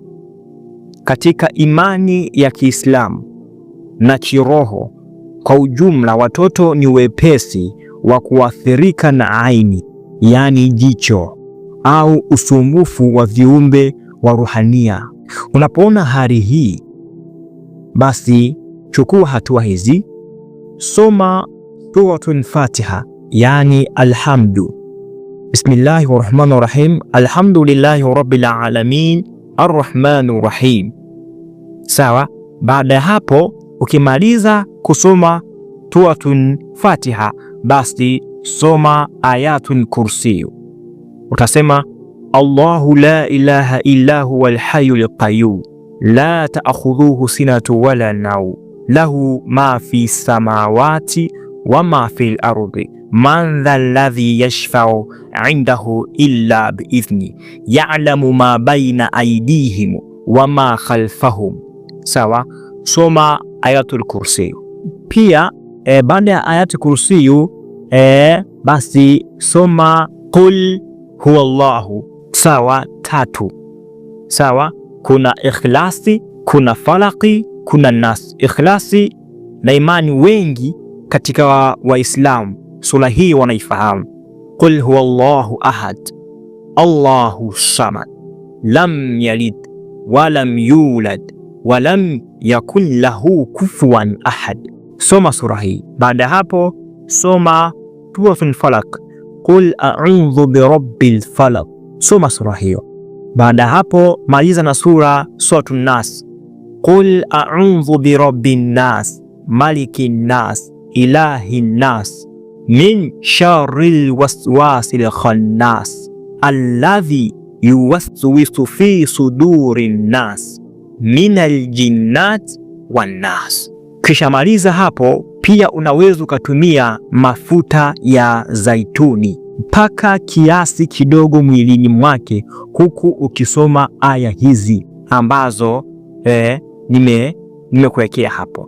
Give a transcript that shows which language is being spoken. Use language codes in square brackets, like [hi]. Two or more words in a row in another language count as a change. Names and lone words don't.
[sw] Katika imani ya Kiislamu na kiroho kwa ujumla, watoto ni wepesi wa kuathirika na aini, yani jicho, au usumbufu wa viumbe wa ruhania. Unapoona hali hii, basi chukua hatua hizi. Soma suratul Fatiha, yani alhamdu. [ar] بسم الله الرحمن الرحيم. الحمد لله رب العالمين الرحمن الرحيم. [sw] Sawa. Baada ya hapo, ukimaliza kusoma suratul Fatiha, basi soma ayatul kursi. [ar] Utasema الله لا إله إلا هو الحي القيوم لا تأخذه سنة ولا نوم له ما في السماوات وما في الأرض من ذا الذي يشفع عنده إلا بإذنه يعلم ما بين أيديهم وما خلفهم. [sw] Sawa. Soma ayatul kursi. Pia baada ya ayatul kursi basi soma qul huwallahu. Sawa, 3. Sawa. Kuna ikhlasi, kuna falaki, kuna nas. Ikhlasi na imani, wengi katika Waislamu sura hii wanaifahamu. [ar] قل هو الله أحد الله الصمد لم يلد ولم يولد ولم يكن له كفواً أحد. [sw] Soma sura hii. Baada ya hapo soma suratul falaq, [ar] قل أعوذ برب الفلق. [sw] Soma sura hiyo. Baada ya hapo maliza na suratul nas, [ar] قل أعوذ برب الناس ملك الناس إله الناس من شر الوسواس الخناس الذي يوسوس في صدور الناس من الجنة والناس. [sw] Kisha maliza hapo, pia unaweza ukatumia mafuta ya zaituni mpaka kiasi kidogo mwilini mwake, huku ukisoma aya hizi ambazo nimekuwekea hapo.